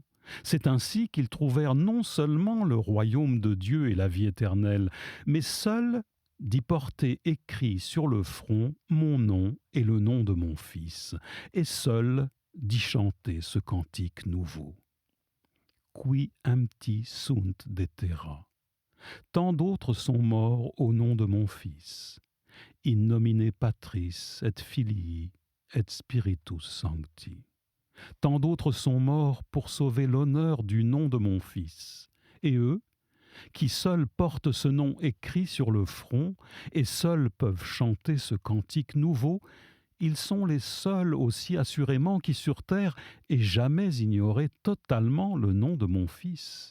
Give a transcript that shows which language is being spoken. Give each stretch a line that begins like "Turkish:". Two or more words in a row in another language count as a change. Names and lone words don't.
French: C'est ainsi qu'ils trouvèrent non seulement le royaume de Dieu et la vie éternelle, mais seuls d'y porter écrit sur le front mon nom et le nom de mon Fils, et seuls d'y chanter ce cantique nouveau.
Latin: Qui empti sunt de terra.
French: Tant d'autres sont morts au nom de mon Fils.
Latin: In nomine Patris et Filii et Spiritus Sancti.
French: Tant d'autres sont morts pour sauver l'honneur du nom de mon Fils. Et eux, qui seuls portent ce nom écrit sur le front et seuls peuvent chanter ce cantique nouveau, ils sont les seuls aussi assurément qui sur terre aient jamais ignoré totalement le nom de mon Fils.